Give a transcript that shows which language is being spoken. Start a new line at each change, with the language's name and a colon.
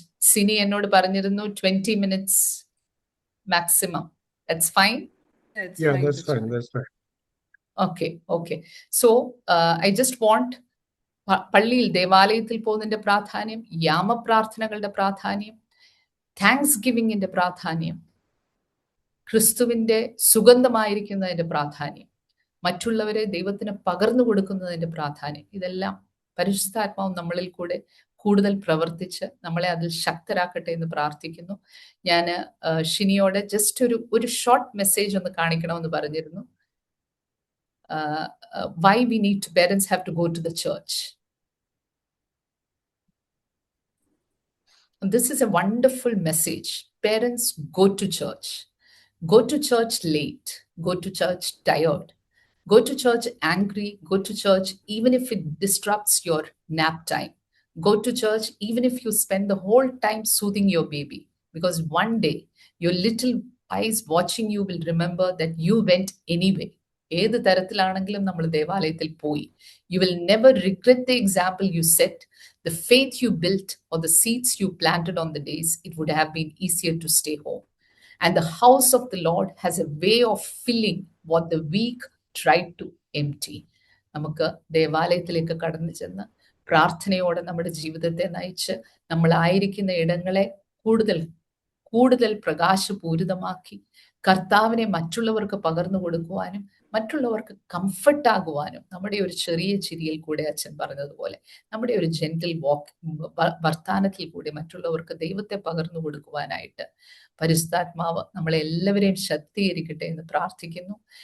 English: Sini
Malayalam: എന്നോട് പറഞ്ഞിരുന്നു
English: 20 minutes maximum. That's fine? Yeah, that's fine. That's fine. Okay. So, I just want
Malayalam: പള്ളിയിൽ ദേവാലയത്തിൽ പോകുന്നതിന്റെ പ്രാധാന്യം, യാമപ്രാർത്ഥനകളുടെ പ്രാധാന്യം, താങ്ക്സ് ഗിവിങ്ങിന്റെ പ്രാധാന്യം, ക്രിസ്തുവിന്റെ സുഗന്ധമായിരിക്കുന്നതിന്റെ പ്രാധാന്യം, മറ്റുള്ളവരെ ദൈവത്തിന് പകർന്നു കൊടുക്കുന്നതിന്റെ പ്രാധാന്യം, ഇതെല്ലാം പരിശുദ്ധാത്മാവ് നമ്മളിൽ കൂടെ കൂടുതൽ പ്രവർത്തിച്ച് നമ്മളെ അതിൽ ശക്തരാക്കട്ടെ എന്ന് പ്രാർത്ഥിക്കുന്നു. ഞാൻ ഷിനിയോട് ജസ്റ്റ് ഒരു ഷോർട്ട് മെസ്സേജ് ഒന്ന് കാണിക്കണമെന്ന് പറഞ്ഞിരുന്നു.
English: Why we need to, parents have to go to the church. And this is a wonderful message. Parents, go to church. Go to church late. Go to church tired. Go to church angry. Go to church even if it disrupts your nap time. Go to church even if you spend the whole time soothing your baby. Because one day, your little eyes watching you will remember that you went anyway.
Malayalam: ഏത് തരത്തിലാണെങ്കിലും നമ്മൾ ദേവാലയത്തിൽ പോയി.
English: You will never regret the example you set, the faith you built, or the seeds you planted on the days it would have been easier to stay home. And the house of the Lord has a way of filling what the weak tried to empty.
Malayalam: നമുക്ക് ദേവാലയത്തിലേക്ക് കടന്നു ചെന്ന് പ്രാർത്ഥനയോടെ നമ്മുടെ ജീവിതത്തെ നയിച്ച് നമ്മളായിരിക്കുന്ന ഇടങ്ങളെ കൂടുതൽ പ്രകാശപൂരിതമാക്കി കർത്താവിനെ മറ്റുള്ളവർക്ക് പകർന്നു കൊടുക്കുവാനും മറ്റുള്ളവർക്ക് കംഫർട്ട് ആകുവാനും, നമ്മുടെ ഒരു ചെറിയ ചിരിയിൽ കൂടെ അച്ഛൻ പറഞ്ഞതുപോലെ നമ്മുടെ ഒരു ജെന്റിൽ വർത്താനത്തിൽ കൂടി മറ്റുള്ളവർക്ക് ദൈവത്തെ പകർന്നു കൊടുക്കുവാനായിട്ട് പരിശുദ്ധാത്മാവ് നമ്മളെ എല്ലാവരെയും ശക്തീകരിക്കട്ടെ എന്ന് പ്രാർത്ഥിക്കുന്നു.